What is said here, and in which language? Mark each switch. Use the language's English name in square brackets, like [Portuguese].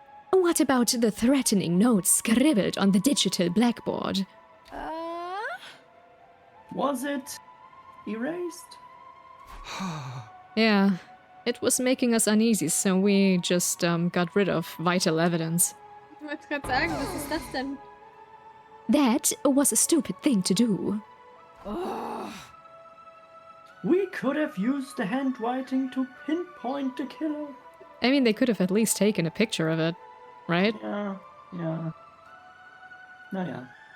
[English] What about the threatening notes scribbled on the digital blackboard? Was it erased? Yeah, it was making us uneasy, so we just got rid of vital evidence. [German] Ich wollte gerade sagen, was ist das denn? [English] That was a stupid thing to do. We could have used the handwriting to pinpoint the killer. I mean, they could have at least taken a picture of it, right? Yeah. Naja.